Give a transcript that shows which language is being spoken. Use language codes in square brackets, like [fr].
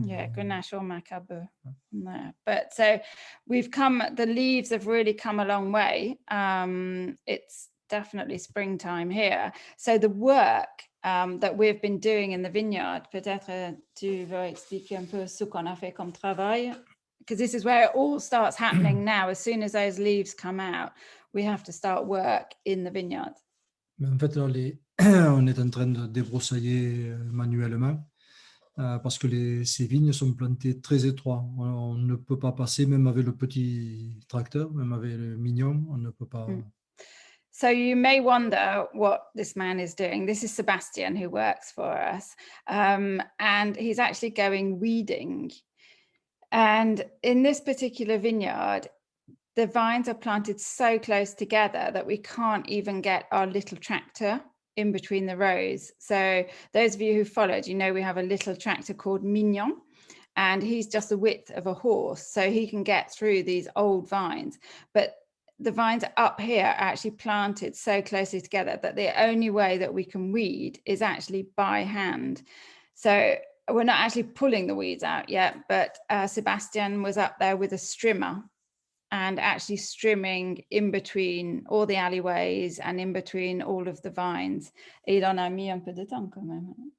[en] Yeah, Grenache or Macabre. No. But so the leaves have really come a long way. It's definitely springtime here. So the work that we've been doing in the vineyard, [fr] peut-être tu veux expliquer un peu ce qu'on a fait comme travail? [en] Because this is where it all starts happening now. As soon as those leaves come out, we have to start work in the vineyard. [fr] Mais en fait, là, on est en train de débroussailler manuellement parce que ces vignes sont plantées très étroits. On ne peut pas passer, même avec le petit tracteur, même avec le mignon, on ne peut pas. [en] So you may wonder what this man is doing. This is Sebastian who works for us. And he's actually going weeding. And in this particular vineyard, the vines are planted so close together that we can't even get our little tractor in between the rows. So those of you who followed, you know we have a little tractor called Mignon, and he's just the width of a horse, so he can get through these old vines. But the vines up here are actually planted so closely together that the only way that we can weed is actually by hand. So we're not actually pulling the weeds out yet, but Sebastian was up there with a strimmer and actually strimming in between all the alleyways and in between all of the vines. [fr] Et il en a mis un peu de temps quand même.